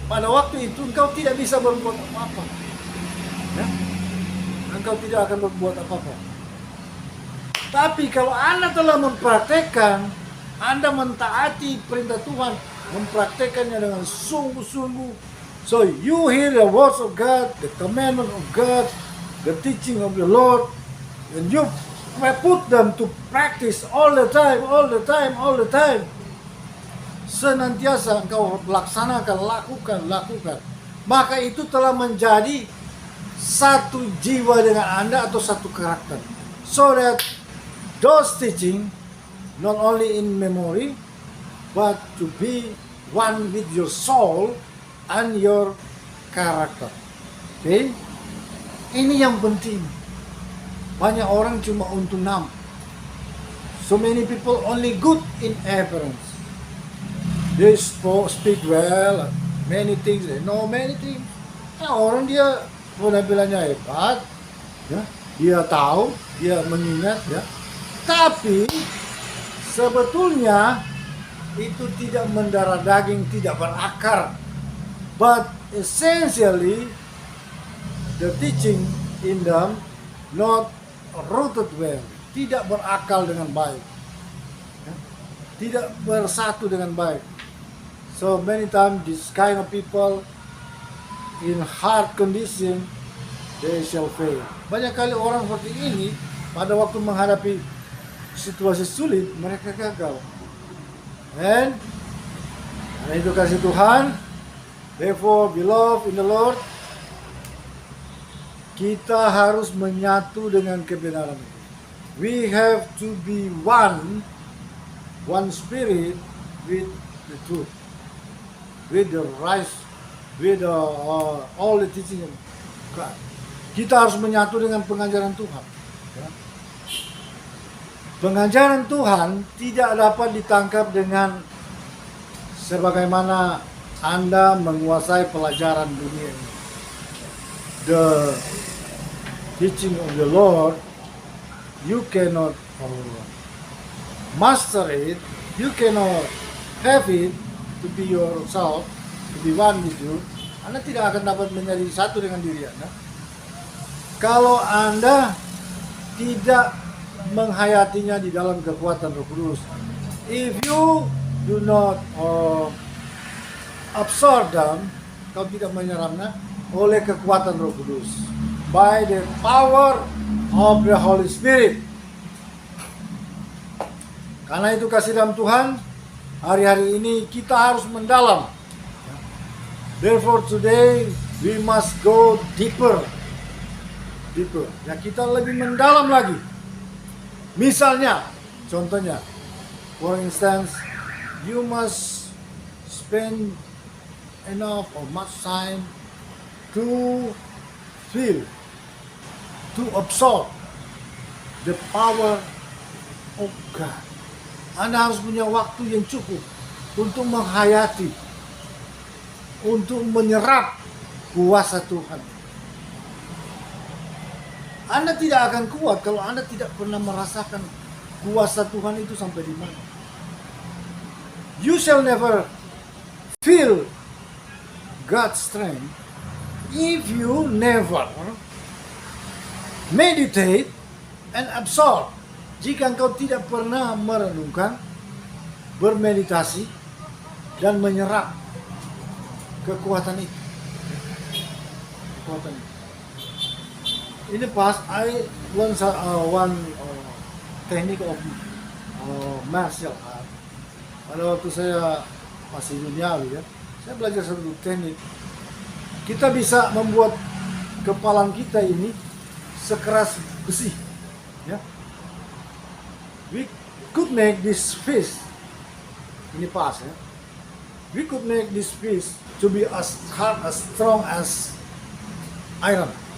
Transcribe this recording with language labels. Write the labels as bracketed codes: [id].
[id] Pada waktu itu engkau tidak bisa berbuat apa-apa, ya? Engkau tidak akan berbuat apa-apa. Tapi kalau Anda telah mempraktekkan, Anda mentaati perintah Tuhan, mempraktekannya dengan sungguh-sungguh, [en] So you hear the words of God, the commandment of God, the teaching of the Lord, and you put them to practice all the time, all the time, all the time. [id] Senantiasa engkau laksanakan, lakukan. Maka itu telah menjadi satu jiwa dengan Anda atau satu karakter. [en] So that those teaching not only in memory, but to be one with your soul and your character. Okay? [id] Ini yang penting. Banyak orang cuma untuk nama. [en] So many people only good in appearance. They speak well, many things, they know many things. [id] Nah, orang dia penampilannya hebat, ya, dia tahu, dia mengingat, ya. Tapi sebetulnya itu tidak mendarah daging, tidak berakar. [en] But essentially, the teaching in them not rooted well, [id] tidak berakal dengan baik, [en] ya, tidak bersatu dengan baik. So many times this kind of people in hard condition, they shall fail. [id] Banyak kali orang seperti ini pada waktu menghadapi situasi sulit mereka gagal. And karena itu kasih Tuhan, [en] therefore beloved in the Lord, [id] kita harus menyatu dengan kebenaran itu. [en] We have to be one spirit with the truth, with the right, with all the teaching of God. [id] Kita harus menyatu dengan pengajaran Tuhan. Ya. Pengajaran Tuhan tidak dapat ditangkap dengan sebagaimana Anda menguasai pelajaran dunia ini. [en] The teaching of the Lord, you cannot master it, you cannot have it to be yourself, to be one with you. [id] Anda tidak akan dapat menjadi satu dengan diri Anda kalau Anda tidak menghayatinya di dalam kekuatan Roh Kudus. [en] If you do not absorb them, [id] kau tidak menyerapnya oleh kekuatan Roh Kudus, [en] by the power of the Holy Spirit. [id] Karena itu kasih dalam Tuhan, hari-hari ini kita harus mendalam. [en] Therefore today we must go deeper. [id] Ya, kita lebih mendalam lagi. Misalnya, contohnya, [en] for instance, you must spend enough or much time to feel, to absorb the power of God. [id] Anda harus punya waktu yang cukup untuk menghayati, untuk menyerap kuasa Tuhan. Anda tidak akan kuat kalau Anda tidak pernah merasakan kuasa Tuhan itu sampai di mana. [en] You shall never feel God's strength if you never meditate and absorb. [id] Jika engkau tidak pernah merenungkan, bermeditasi, dan menyerap kekuatan itu. Kekuatan itu. [en] In the past, I learned one technique of martial art. [id] Pada waktu saya masih duniawi, ya, saya belajar satu teknik. Kita bisa membuat kepalan kita ini sekeras besi. Ya. [en] We could make this fist in the past. Ya. We could make this fist to be as hard, as strong as iron.